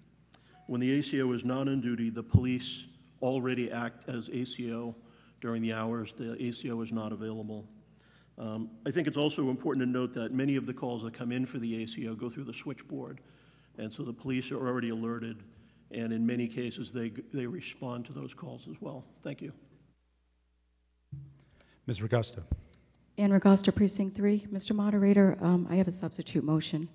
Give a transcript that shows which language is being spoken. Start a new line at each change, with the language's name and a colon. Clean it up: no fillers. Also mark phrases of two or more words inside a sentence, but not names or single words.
English: When the ACO is not on duty, the police already act as ACO during the hours the ACO is not available. I think it's also important to note that many of the calls that come in for the ACO go through the switchboard, and so the police are already alerted, and in many cases they respond to those calls as well. Thank you. Ms. Regusta. Ann Regusta, Precinct 3. Mr. Moderator, I have a substitute motion.